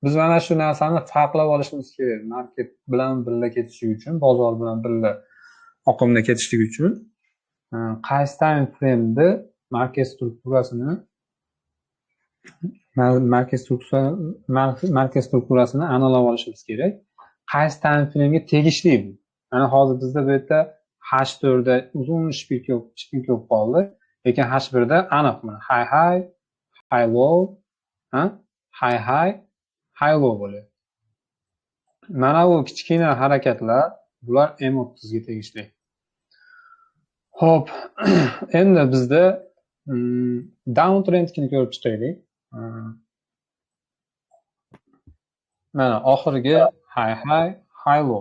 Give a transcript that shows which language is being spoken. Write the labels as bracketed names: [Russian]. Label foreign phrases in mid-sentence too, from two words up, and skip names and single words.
[Uzbek] Biz mana shu narsani farqlab olishimiz kerak. Market bilan birga ketishligi uchun, bozor bilan birga oqimda ketishligi uchun qaysi [English] time frame'da [Uzbek] market strukturasini aniqlab olishimiz kerak. Qaysi [English] time frame'ga [Uzbek] tegishli bu. Mana hozir bizda bu yerda H4 da uzun shpik yo'q qoldi. Lekin H1 da aniq mana [English] high low, high low [Uzbek] bo'ladi. Mana bu kichkina harakatlar bular M30 ga tegishli. Xo'p, endi bizda downtrendni ko'rib chiqaylik. Mana oxirgi [English] high low.